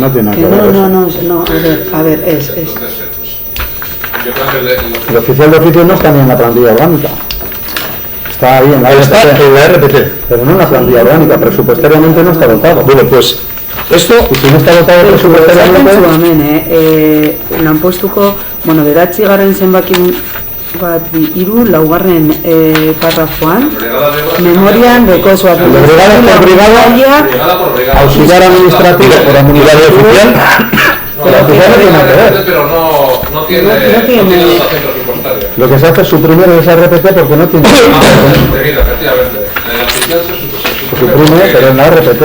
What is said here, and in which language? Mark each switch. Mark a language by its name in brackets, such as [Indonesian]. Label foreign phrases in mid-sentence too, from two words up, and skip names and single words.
[Spanish] No tiene nada que ver. No, a ver, es. Entonces, yo creo que El oficial de oficios no está ni en la plantilla orgánica. Está ahí en la Está RPT, en la RPT. pero no en la plantilla orgánica, presupuestariamente no está dotado. Bueno, pues esto, Y si no está dotado presupuestariamente, [Basque] Lanpostuko, bueno, beratzigarren zenbakin bat hiru laugarren parrafoan, memorian dekozu [Spanish] brigada por brigada por brigada. auxiliar administrativo por administración oficial, No, la oficial no tiene nada que ver. pero no tiene dotación presupuestaria. Lo que se hace es suprimir esa RPT porque no tiene. Efectivamente. El oficial se Suprime, pero en la RPT.